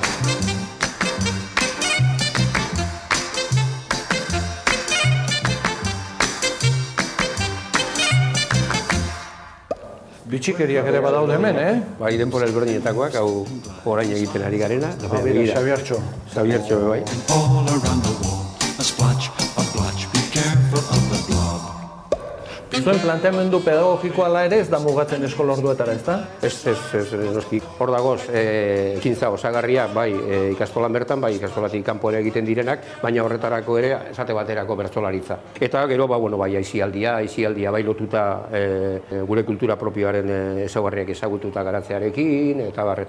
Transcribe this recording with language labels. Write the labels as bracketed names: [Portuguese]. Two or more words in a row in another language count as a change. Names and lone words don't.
[Basque] Bitxikeriak ere badaude hemen, Bai, denbora ezberdinetakoak, hau orain egiten ari garena. Xabiertxo. Xabiertxo, bai. [English] All around the wall, a splotch, a blotch, be careful of the blob. [Basque] Zuen planteamendu pedagogikoa ala ere ez da mugatzen eskolorduetara, ezta? Ez, noski. Hor dagoz, ekintza osagarria, bai, ikastolan bertan, bai, ikastolatik kanpo ere egiten direnak, baina horretarako ere, esate baterako bertsolaritza. Eta gero, bai, aisialdia bai lotuta gure kultura propioaren ezaugarriak ezagututa garatzearekin, eta bar.